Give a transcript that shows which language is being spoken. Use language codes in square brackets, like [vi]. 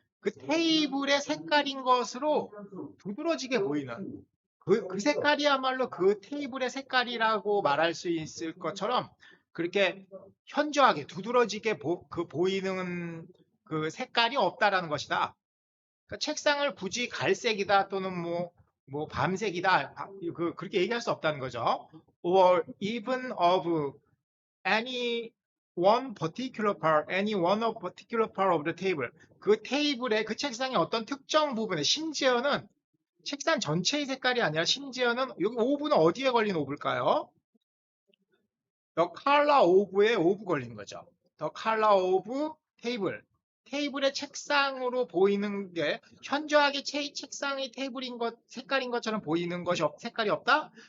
[ko] 그 테이블의 색깔인 것으로 두드러지게 보이는 그 색깔이야말로 그 테이블의 색깔이라고 말할 수 있을 것처럼 그렇게 현저하게 두드러지게 보이는 그 색깔이 없다라는 것이다. 그러니까 책상을 굳이 갈색이다 또는 뭐 밤색이다 그렇게 얘기할 수 없다는 거죠. [en] Or even of any one particular part, any one of particular part of the table. [ko] 그 테이블의 그 책상의 어떤 특정 부분에 심지어는 책상 전체의 색깔이 아니라 심지어는 여기 오브는 어디에 걸린 오브일까요? [en] The color of [ko] 에 오브 걸린 거죠. [en] The color of table. [ko] 테이블의 책상으로 보이는 게 현저하게 책상이 테이블인 것, 색깔인 것처럼 보이는 것이 색깔이 없다?